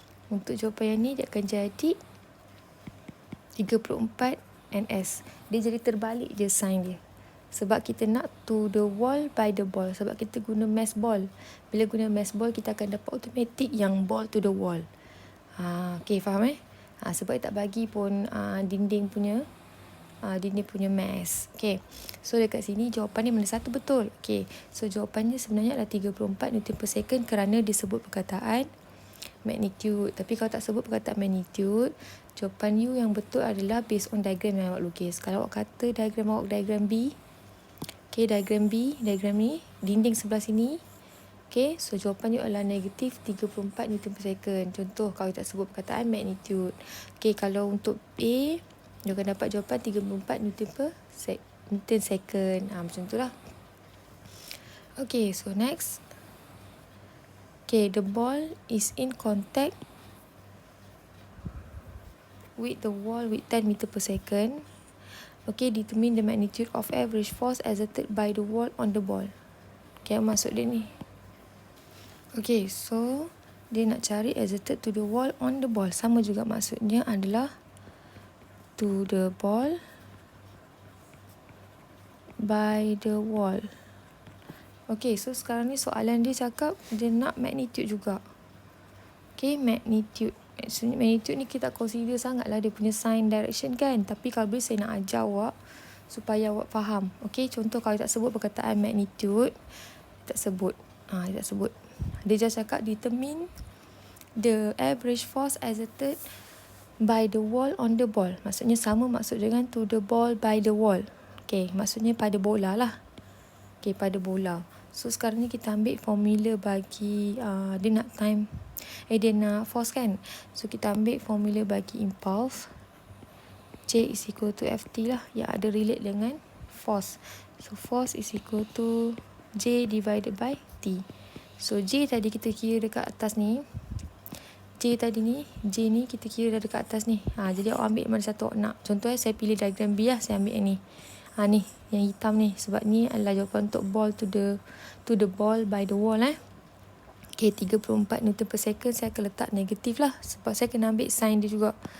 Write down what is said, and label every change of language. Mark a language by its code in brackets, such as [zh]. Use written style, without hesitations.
[ms] Untuk jawapan yang ni, dia akan jadi 3/4 NS. Dia jadi terbalik je sign dia. Sebab kita nak [en] to the wall by the ball. [ms] Sebab kita guna mass ball. Bila guna mass ball, kita akan dapat automatic yang [en] ball to the wall. [ms] Okay, faham Sebab tak bagi pun dinding punya dia punya mass. Okay, so dekat sini jawapan dia mana satu betul. Okay, so jawapannya sebenarnya adalah 34 Newton per second kerana disebut perkataan magnitude. Tapi kalau tak sebut perkataan magnitude, jawapan you yang betul adalah based on diagram yang awak lukis. Kalau awak kata diagram awak diagram B, okay, diagram B, diagram ni, dinding sebelah sini, okay, so jawapan you adalah negatif 34 Newton per second. Contoh, kalau tak sebut perkataan magnitude. Okay, kalau untuk A, you akan dapat jawapan 34 Newton per second. Macam tu lah. Okay, so next. [en] Okay, the ball is in contact with the wall with 10 meter per second. Okay, determine the magnitude of average force exerted by the wall on the ball. Okay, [ms] maksud dia ni. Okay, so dia nak cari [en] exerted to the wall on the ball. [ms] Sama juga maksudnya adalah [en] to the ball by the wall. [ms] Okay, so sekarang ni soalan dia cakap dia nak magnitude juga. Okay, magnitude. Magnitude ni kita consider sangat lah dia punya sign direction kan. Tapi kalau boleh saya nak ajar awak supaya awak faham. Okay, contoh kalau tak sebut perkataan magnitude, tak sebut. Dia tak sebut. Dia just cakap [en] determine the average force exerted by the wall on the ball. [ms] Maksudnya sama maksud dengan [en] to the ball by the wall. [ms] Okay, maksudnya pada bola lah. Okay, pada bola. So sekarang ni kita ambil formula bagi dia nak time, dia nak force kan. So kita ambil formula bagi impulse. [en] J is equal to FT [ms] lah, yang ada relate dengan force. [en] So force is equal to J divided by T. [ms] So J tadi kita kira dekat atas ni, J ni kita kira dah dekat atas ni. Jadi awak ambil mana satu awak nak. Contoh saya pilih diagram B lah, saya ambil yang ni. Ni yang hitam ni, sebab ni adalah jawapan untuk [en] ball to the ball by the wall [ms] Okay, 34 Newton per second saya akan letak negatif lah, sebab saya kena ambil sign dia juga.